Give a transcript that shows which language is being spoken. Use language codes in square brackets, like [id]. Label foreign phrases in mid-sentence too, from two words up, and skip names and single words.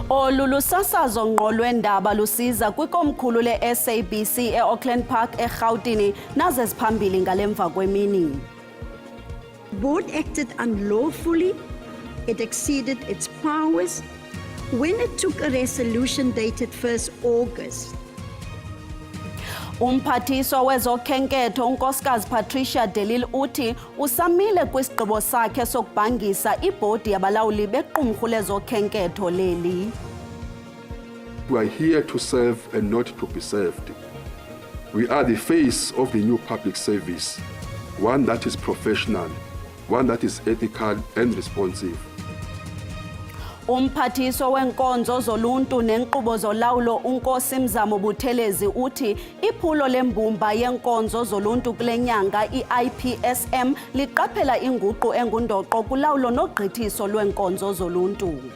[xh] Olu lusasazo ngqo lwendaba lusiza kwikomkhulu le-SABC e-Auckland Park eRhawutini naze ziphambili ngalemva kwemini. [en] The board acted unlawfully. It exceeded its powers when it took a resolution dated 1st August. [xh] Umphathiswa wezokhenketho unkosikazi Patricia de Lille uthi usamile kwisigqibo sakhe sokubhangisa ibhodi yabalawuli bequmrhu lezokhenketho leli. [en] We are here to serve and not to be served. We are the face of the new public service, one that is professional, one that is ethical and responsive. [xh] Umphathiswa wenkonzo zoluntu nenkqubo zolawulo uNkosi Mzamo Buthelezi uthi iphulo lembumba yenkonzo zoluntu kule nyanga i-IPSM liqaphela inguqu engundoqo kulawulo nogqithiso lwenkonzo zoluntu.